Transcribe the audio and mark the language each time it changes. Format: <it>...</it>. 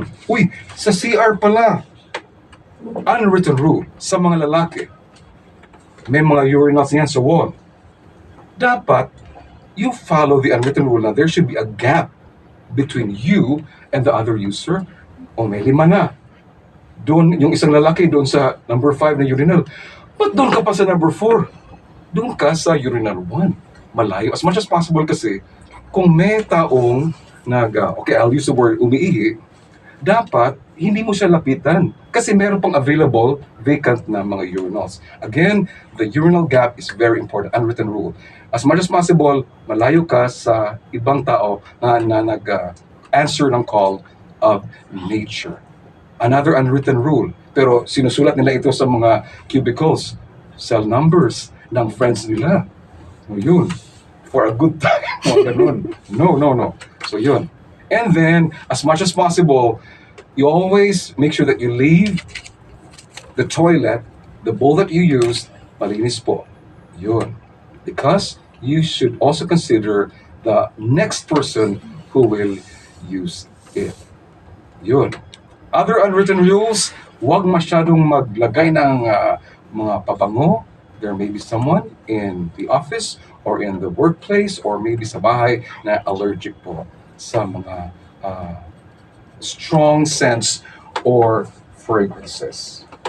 <tl>Uy, sa CR pala, unwritten rule sa mga lalaki. May mga urinals yan sa wall.</tl> <en>Dapat, you follow the unwritten rule na there should be a gap between you and the other user.</en> <tl>O may 5 na. Doon, yung isang lalaki doon sa number 5 na urinal. Ba't doon ka pa sa number 4? Doon ka sa urinal 1. Malayo.</tl> <en>As much as possible</en> <tl>kasi, kung may taong okay,</tl> <en>I'll use the word</en> <tl>umiihi, dapat hindi mo siya lapitan. Kasi meron pang available vacant na mga urinals.</tl> <en>Again, the urinal gap is very important, unwritten rule. As much as possible,</en> <tl>malayo ka sa ibang tao na nag-answer ng</tl> <en>call of nature. Another unwritten rule.</en> <tl>Pero sinusulat nila ito sa mga cubicles, cell numbers ng friends nila. O yun,</tl> <en>for a good time.</en> <tl>O ganun.</tl> <en>No. So yun. And then, as much as possible, you always make sure that you leave the toilet, the bowl that you used,</en> <tl>malinis po.</tl> <en>Yun. Because you should also consider the next person who will use it.</en> <tl>Yun.</tl> <en>Other unwritten rules,</en> <tl>huwag masyadong maglagay ng mga pabango.</tl> <en>There may be someone in the office or in the workplace or maybe</en> <tl>sa bahay na</tl> <en>allergic po sa mga strong scents or fragrances.</en>